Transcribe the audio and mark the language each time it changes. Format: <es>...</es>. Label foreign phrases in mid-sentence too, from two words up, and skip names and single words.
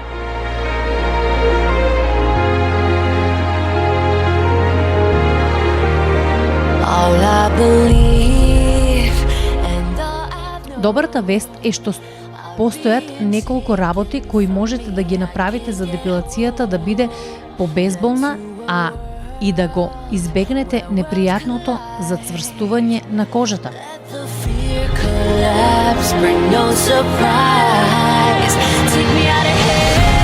<mk>Добрата вест е што постојат неколку работи кои можете да ги направите за депилацијата да биде побезболна, и да го избегнете непријатното зацврстување на кожата.</mk> <en>Bring no surprise. Take me out of here.</en>